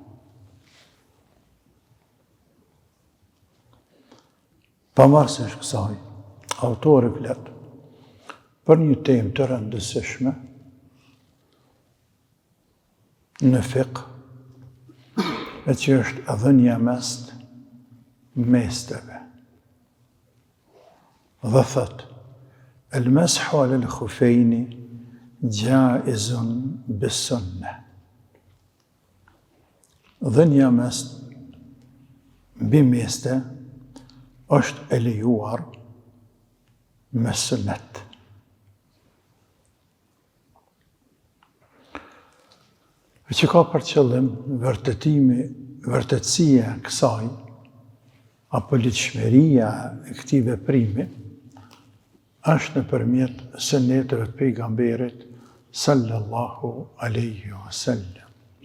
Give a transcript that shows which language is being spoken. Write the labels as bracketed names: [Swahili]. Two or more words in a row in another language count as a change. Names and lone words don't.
[Albanian] Pavarësisht kësaj, autori flet për një temë të rëndësishme në fiqh, e që është dhënia mes mesteve. Dhe thot: [Arabic] المسح على الخفين جائز بالسنة. [Albanian] Dhënia mes mbi meste është e lejuar me sunnet. E që ka për qëllim vërtetësia kësaj, apo ligjshmëria e këtij veprimi, është nëpërmjet suneteve të pejgamberit [Arabic] صلى الله عليه وسلم.